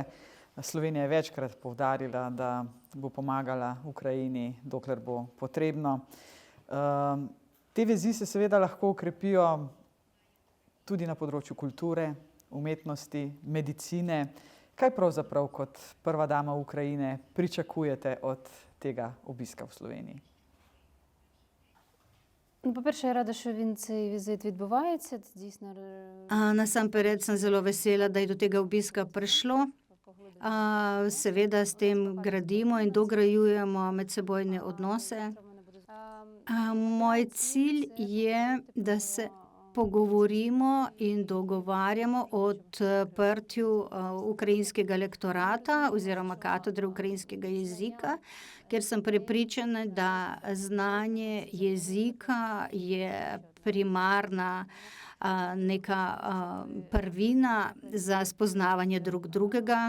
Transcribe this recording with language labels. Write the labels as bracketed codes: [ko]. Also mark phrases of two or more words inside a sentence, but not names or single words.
[sl] Slovenija je večkrat poudarila, da bo pomagala Ukrajini, dokler bo potrebno. Te vezi se seveda lahko okrepijo tudi na področju kulture, umetnosti, medicine. Kaj pravzaprav kot prva dama Ukrajine pričakujete od tega obiska v Sloveniji? [uk] По-перше, я рада, що цей візит відбувається. Це дійсно [sl] Насамперед sem zelo vesela, da je do tega obiska prišlo. Seveda s tem gradimo in dograjujemo medsebojne odnose. Moj cilj je, da se pogovorimo in dogovarjamo o odprtju ukrajinskega lektorata oziroma katedre ukrajinskega jezika, ker sem prepričana, da znanje jezika je primarna neka prvina za spoznavanje drugega.